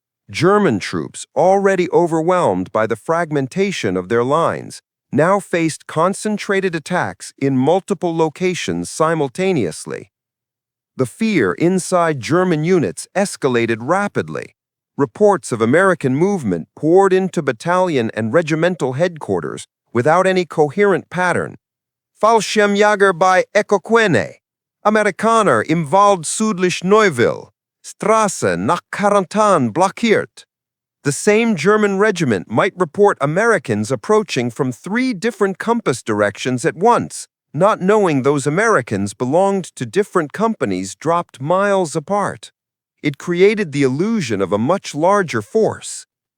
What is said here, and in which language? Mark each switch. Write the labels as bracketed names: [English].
[English] German troops, already overwhelmed by the fragmentation of their lines, now faced concentrated attacks in multiple locations simultaneously. The fear inside German units escalated rapidly. Reports of American movement poured into battalion and regimental headquarters without any coherent pattern. [German] Fallschirmjäger bei Ecoquene, Amerikaner im Wald südlich Neuville, Straße nach Quarantan blockiert. [English] The same German regiment might report Americans approaching from 3 different compass directions at once, not knowing those Americans belonged to different companies dropped miles apart. It created the illusion of a much larger force.